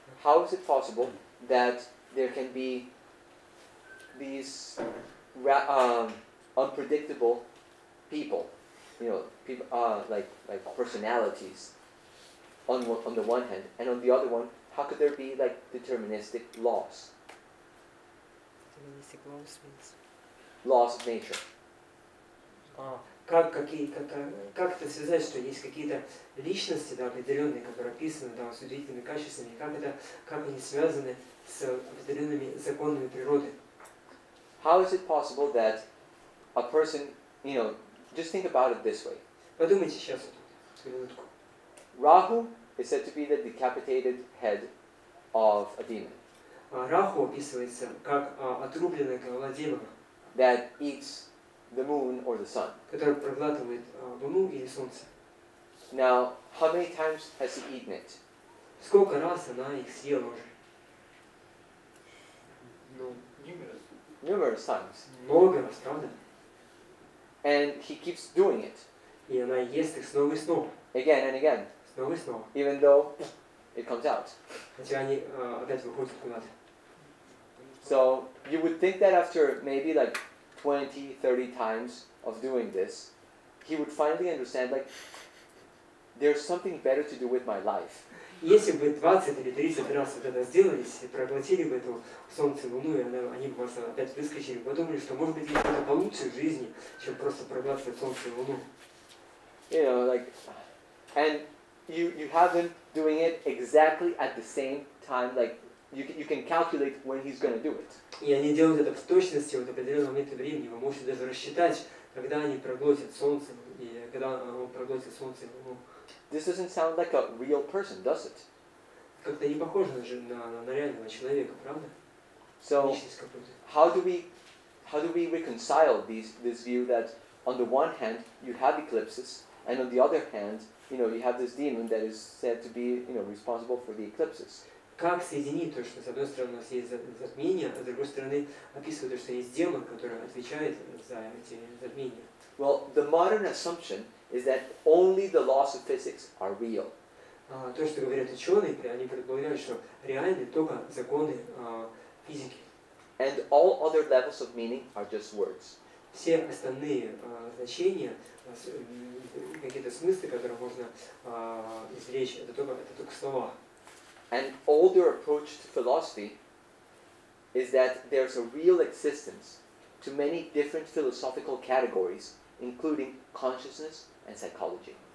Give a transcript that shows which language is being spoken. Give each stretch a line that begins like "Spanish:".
English: How is it possible that there can be these unpredictable people, people like personalities on the one hand, and on the other one, how could there be like deterministic laws? Deterministic laws means? Laws of nature.
Russian: Как это связать, что есть какие-то личности, да, определенные, которые описаны, да, с удивительными качествами, как они связаны с определенными законами природы?
English: How is it possible that a person, just think about it this way.
Russian: Подумайте сейчас, минутку.
English: Rahu is said to be the decapitated head of a demon.
Russian: Раху описывается как отрубленная голова демона,
English: that eats the moon or the sun.
Russian: Который проглатывает луну или солнце.
English: Now, how many times has he eaten it?
Russian: Сколько раз она их съела уже?
English: Numerous times.
Russian: Много раз, правда?
English: And he keeps doing it.
Russian: И она ест их снова и снова.
English: Again and again.
Russian: Снова и снова.
English: Even though it comes out.
Russian: Хотя они опять выходят куда-то.
English: So, you would think that after maybe like 20, 30 times of doing this, he would finally understand, like, there's something better to do with my life.
Russian: Если бы 20 или 30 раз вот это сделались, и проглотили бы эту солнце и луну, и они бы вас опять выскочили, подумали, что может быть есть что-то получше в жизни, чем просто проглатывать солнце и луну.
English: And you have him doing it exactly at the same time, like, you can calculate when he's going to do it.
Russian: И они делают это в точности в определенный момент времени. Вы можете даже рассчитать, когда они проглотят солнце, и когда он проглотит солнце и луну.
English: This doesn't sound like a real person, does it?
Russian: Как-то не похоже на реального человека, правда?
English: So, how do we reconcile this view that on the one hand you have eclipses, and on the other hand, you have this demon that is said to be, responsible for the eclipses?
Russian: Как соединить то, что с одной стороны у нас есть затмение, а с другой стороны описывает, что есть демон, который отвечает за эти затмения?
English: Well, the modern assumption is that only the laws of physics are real.
Russian: То, что говорят ученые, они предполагают, что реальны только законы физики.
English: And all other levels of meaning are just words.
Russian: Все остальные значения, какие-то смыслы, которые можно извлечь, это только слова.
English: An older approach to philosophy is that there's a real existence to many different philosophical categories, including consciousness and psychology.